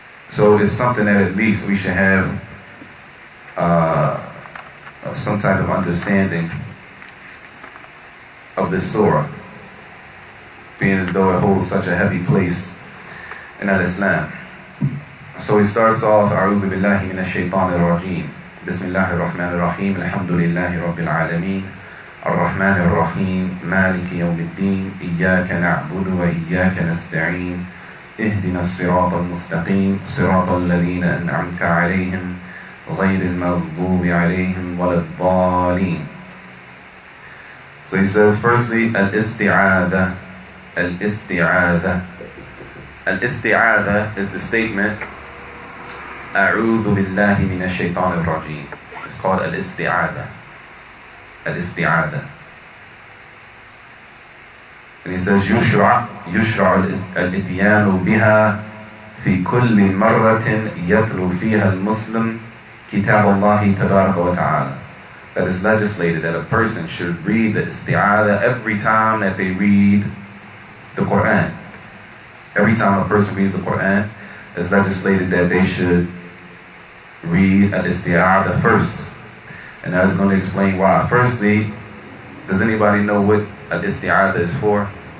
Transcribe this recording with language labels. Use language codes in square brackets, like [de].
[en] So it's something that at least we should have some type of understanding of this surah, being as though it holds such a heavy place in Al-Islam. So he starts off, [ar] أعوذ بالله من الشيطان الرجيم بسم الله الرحمن الرحيم الحمد لله رب العالمين الرحمن الرحيم مالك يوم الدين إياك نعبد وإياك نستعين اهدنا الصراط المستقيم صراط الذين أنعمت عليهم غير المغضوب عليهم ولا الضالين. [en] So he says, firstly, al-isti'adha. Al-isti'adha. Al-isti'adha is the statement, [ar] A'udhu billahi minash shaitanir rajim. [en] It's called al-isti'adha. Al-isti'adha. And he says, [ar] يشرع الاتيان بها في كل مرة يتلو فيها المسلم كتاب الله تبارك وتعالى. [en] That is legislated that a person should read the isti'adha every time that they read the Quran. Every time a person reads the Quran, it's legislated that they should read al-isti'adha first. And that is going to explain why. Firstly, does anybody know what al-isti'adha is for?